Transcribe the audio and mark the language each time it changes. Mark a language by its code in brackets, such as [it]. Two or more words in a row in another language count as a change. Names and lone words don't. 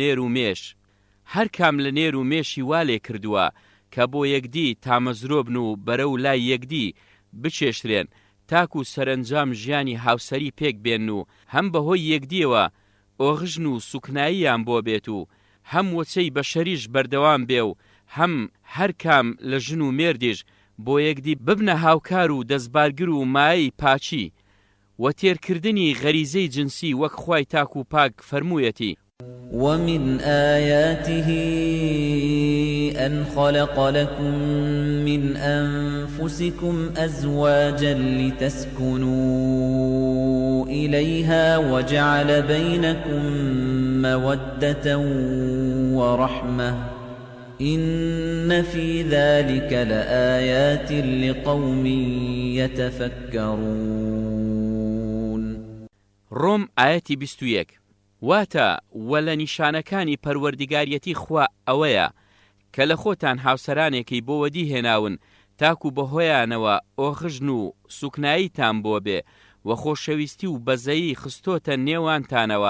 [ckb] لە نێر و مێشی وا لێ کردووە کە بۆ یەکدی تامەزرۆبن و بەرەو لای یەکدی بچێشترێن تاکو سەرنجام ژیانی هاوسەری پێک بێن و هەم بەهۆی یەکدیەوە ئۆغژن و سوکناییان بۆ بێت و هەم وەچەی بەشەریش بەردەوام بێ و هەم هەر کام لە ژن و مێردیش بۆ یەکدی ببنە هاوکار و دەستبارگر و مایەی پاچی و تێرکردنی غەریزەی جنسی وەک خوای تاک و پاک فەرموویەتی: [ar] ومن آياته أن خلق لكم من أنفسكم أزواجا لتسكنوا إليها وجعل بينكم مودة ورحمة إن في ذلك لآيات لقوم يتفكرون. [ckb] روم آياتي 21. واتە وە لە نیشانەکانی پەروەردگاریەتی خوا ئەوەیە کە لە خۆتان هاوسەرانێکی بۆ وەدی هێناون تاکو بەهۆیانەوە ئۆخژن و سوکناییتان بۆ بێ و خۆشەویستی و بەزەیی خستۆتە نێوانتانەوە.